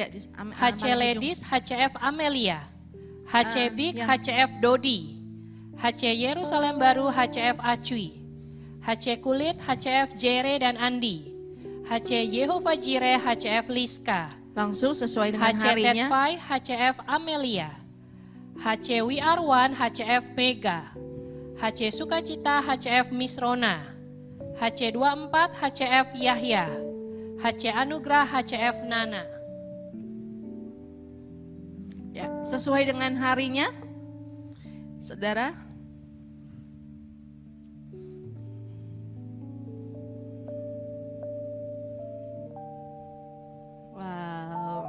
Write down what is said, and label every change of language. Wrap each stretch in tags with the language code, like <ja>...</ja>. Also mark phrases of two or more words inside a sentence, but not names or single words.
<id>HC Ladies, HCF Amelia. HC Big, ya. HCF Dodi. HC Yerusalem Baru, HCF Acui. HC Kulit, HCF Jere dan Andi. HC Yehova Jireh, HCF Liska. Langsung sesuai dengan HC harinya. Tetfai, HCF Amelia. HC We Are One, HCF Mega. HC Sukacita, HCF Misrona. HC 24, HCF Yahya. HC Anugrah, HCF Nana. Ya, sesuai dengan harinya. Saudara. Wow.</id>